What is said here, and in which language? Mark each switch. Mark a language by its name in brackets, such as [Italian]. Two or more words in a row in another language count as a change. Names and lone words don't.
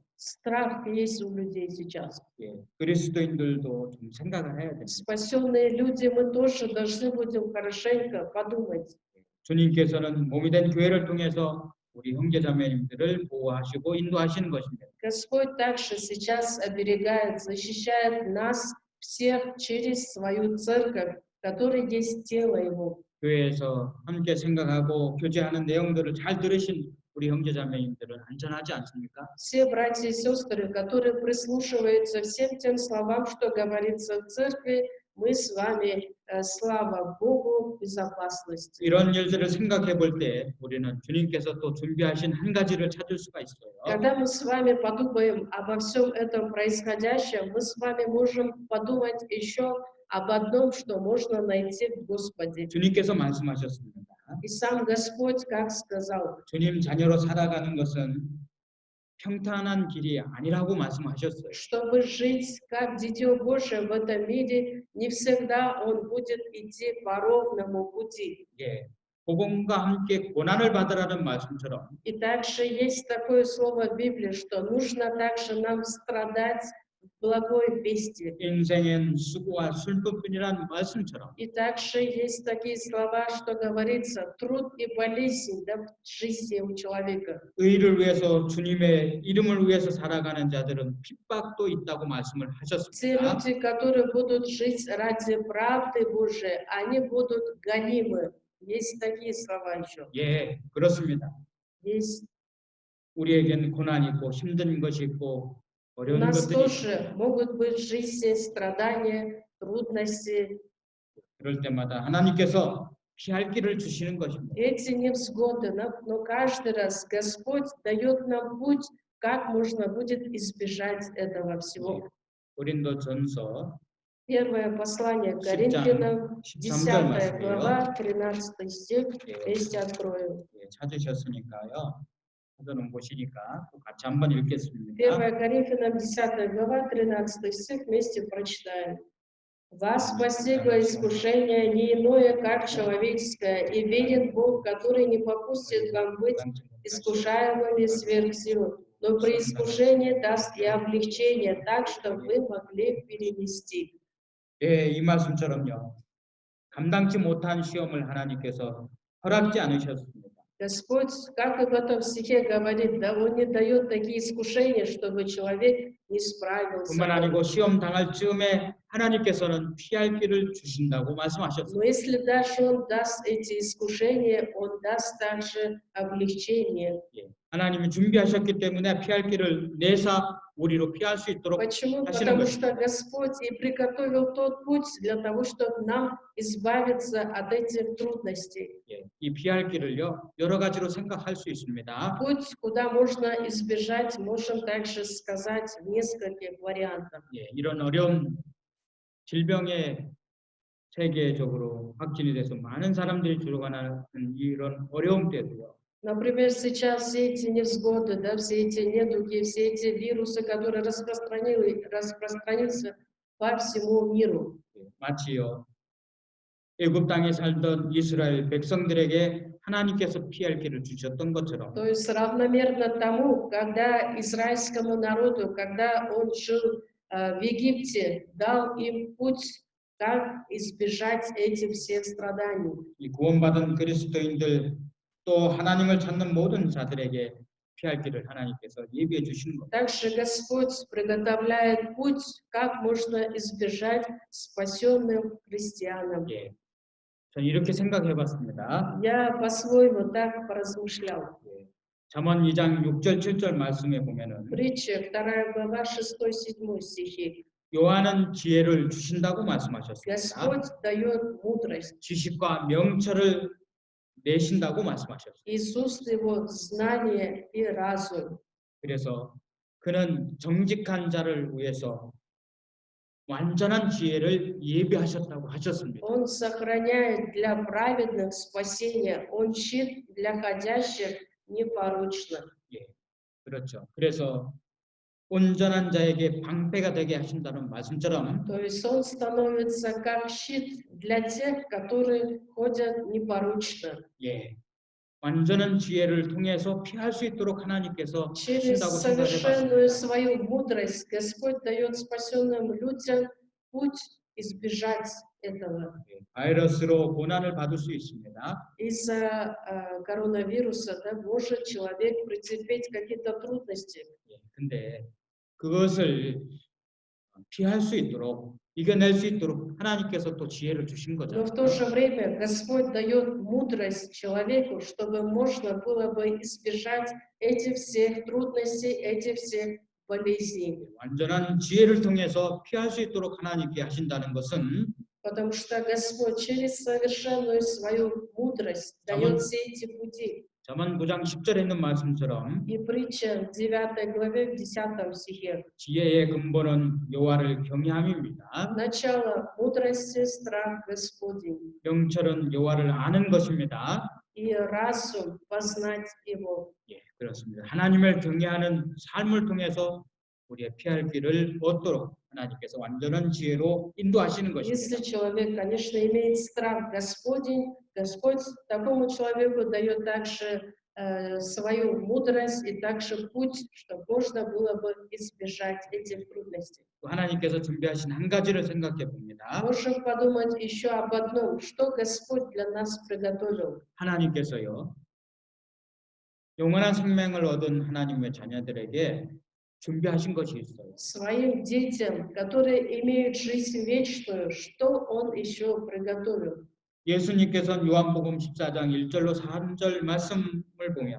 [Russian] Страх есть у людей сейчас. [Korean] 예, 그리스도인들도 좀 생각을 해야 됩니다. [Russian] Спасенные люди, мы тоже должны будем хорошенько подумать. [Korean] 주님께서는 몸이 된 교회를 통해서 우리 형제자매님들을 보호하시고 인도하시는 것입니다. [Russian] Господь также сейчас оберегает, защищает нас всех через свою церковь, которая есть тело Его. [Korean] 교회에서 함께 생각하고 교제하는 내용들을 잘 들으신 우리 형제자매님들은 안전하지 않습니까? [Russian] Все братья и сестры, которые прислушиваются всем тем словам, что говорится в церкви, мы с вами, слава Богу, в безопасности. [Korean] 이런 일들을 생각해 볼 때 우리는 주님께서 또 준비하신 한 가지를 찾을 수가 있어요. [Russian] Когда мы с вами подумаем обо всем этом происходящем, мы с вами можем подумать еще об одном, что можно найти в Господе. [Korean] 주님께서 말씀하셨습니다. [Russian] И сам Господь как сказал: [Korean] 주님 자녀로 살아가는 것은 평탄한 길이 아니라고 말씀하셨어요. [Russian] чтобы жить как Дитё Божие в этом мире, не всегда он будет идти по ровному пути. [Korean] 예, 복음과 함께 고난을 받으라는 말씀처럼 [Russian] И также есть такое слово в Библии, что нужно также нам страдать благой вести. [Korean] 인생엔 수고와 슬픔뿐이란 말씀처럼 [Russian] И также есть такие слова, что говорится, труд и болезнь, да, в жизни у человека. [Korean] 의를 위해서 주님의 이름을 위해서 살아가는 자들은 핍박도 있다고 말씀을 [Russian] Те [Korean] 하셨습니다. [Russian] люди, которые будут жить ради правды Божией, они будут гонимы. Есть такие слова еще. [Korean] 예, 그렇습니다. [Russian] Есть. [Korean] 우리에겐 고난이 있고 힘든 것이 있고 [Russian] У [Korean] 어려운 [Russian] нас [Korean] 것들이 있고 [Russian] тоже могут быть в жизни страдания, трудности. [Korean] 그럴 때마다 하나님께서 피할 길을 주시는 것입니다. [Russian] Эти невзгоды, но каждый раз Господь дает нам путь, как можно будет избежать этого всего. [Korean] 고린도전서 [Russian] Первое послание к [Korean] 10장 [Russian] Коринфянам, [Korean] 13절 10 말씀이에요. [Russian] глава, 13 стих, вместе открою. [Korean] 예, 찾으셨으니까요. 찾아놓은 곳이니까 또 같이 한번 읽겠습니다. [Russian] 1 Коринфянам, 10 глава, 13 стих, вместе прочитаем. «Вас постигло искушение не иное, как человеческое, и верен Бог, который не попустит вам быть искушаемыми сверх сил, но при искушении даст и облегчение, так, что вы могли перенести». [Korean] 예, 이 말씀처럼요. 감당치 못한 시험을 하나님께서 허락지 않으셨습니다. [Russian] Господь, как и в этом стихе говорит, да, Он не дает такие искушения, чтобы человек не справился. [Korean] 뿐만 아니고 시험 당할 즈음에 하나님께서는 피할 길을 주신다고 [Russian] Но [Korean] 말씀하셨습니다. [Russian] если даже Он даст эти искушения, Он даст также облегчение. [Korean] 예, 하나님이 준비하셨기 때문에 피할 길을 내사 우리로 피할 수 있도록 [Russian] Почему? [Korean] 하시는 [Russian] Потому [Korean] 것입니다. [Russian] что Господь и приготовил тот путь для того, чтобы нам избавиться от этих трудностей. [Korean] 예, 이 피할 길을요 여러 가지로 생각할 수 있습니다. [Russian] Путь, куда можно избежать, можем также сказать в нескольких вариантах. [Korean] 예, 이런 어려운 질병에 세계적으로 확진이 돼서 많은 사람들이 죽어가는 이런 어려움 때도요. [Russian] Например, сейчас все эти невзгоды, да, все эти недуги, все эти вирусы, которые распространился по всему миру. [Korean] 예, 마치요 애굽 땅에 살던 이스라엘 백성들에게 하나님께서 피할 길을 주셨던 것처럼 [Russian] То есть равномерно тому, когда израильскому народу, когда он жил в Египте, дал им путь, как избежать этих всех страданий. [Korean] 이 구원받은 그리스도인들 또 하나님을 찾는 모든 자들에게 피할 길을 하나님께서 예비해 주시는 겁니다. [Russian] Также Господь приготовляет путь, как можно избежать спасенным христианам. [Korean] 예, 저는 이렇게 생각해 봤습니다. [Russian] Я по-своему так поразмышлял. [Korean] 예, 잠언 2장 6절 7절 말씀에 보면은 [Russian] Притча, 2 глава, 6-7 стихи. [Korean] 요한은 지혜를 주신다고 말씀하셨습니다. [Russian] Господь дает мудрость. [Korean] 지식과 명철을 내신다고 말씀하셨습니다. [Russian] Из уст его знание и разум. [Korean] 그래서 그는 정직한 자를 위해서 완전한 지혜를 예비하셨다고 하셨습니다. [Russian] Он сохраняет для праведных спасение. Он щит для ходящих непорочно. [Korean] 예, 그렇죠. 그래서 온전한 자에게 방패가 되게 하신다는 말씀처럼 [Russian] То есть он становится как щит для тех, которые ходят непорочно. [Korean] 예, 완전한 지혜를 통해서 피할 수 있도록 하나님께서 [Russian] Через [Korean] 하신다고 [Russian] совершенную [Korean] 생각해봤습니다. [Russian] свою мудрость Господь дает спасенным людям путь избежать этого. [Korean] 예, 바이러스로 고난을 받을 수 있습니다. [Russian] Из-за коронавируса, да, может человек претерпеть какие-то трудности. [Korean] 예, 근데 그것을 피할 수 있도록 이겨낼 수 있도록 하나님께서 또 지혜를 주신 [Russian] Но [Korean] 거잖아요. [Russian] в то же время Господь дает мудрость человеку, чтобы можно было бы избежать этих всех трудностей, этих всех болезней. [Korean] 완전한 지혜를 통해서 피할 수 있도록 하나님께 하신다는 것은 [Russian] Потому что Господь через совершенную свою мудрость дает все эти пути. [Korean] 잠언 9장 10절에 있는 말씀처럼 [Russian] И притча в 9 главе, в 10 стихе. [Korean] 지혜의 근본은 여호와를 경외함입니다. [Russian] Начало мудрости, страх Господень. [Korean] 명철은 여호와를 아는 것입니다. [Russian] И разум познать Его. [Korean] 예, 그렇습니다. 하나님을 경외하는 삶을 통해서 우리의 피할 길을 얻도록 하나님께서 완전한 지혜로 인도하시는 것입니다. [Russian] Если человек, конечно, имеет страх Господень, Господь такому человеку дает также свою мудрость и также путь, чтобы можно было бы избежать этих трудностей. [Korean] 또 하나님께서 준비하신 한 가지를 생각해 봅니다. [Russian] Можем подумать еще об одном, что Господь для нас приготовил. [Korean] 하나님께서요, 영원한 생명을 얻은 하나님의 자녀들에게 준비하신 것이 있어요. [Russian] Своим детям, которые имеют жизнь вечную, что Он еще приготовил? [Korean] 예수님께서는 요한복음 14장 1절로 3절 말씀을 보면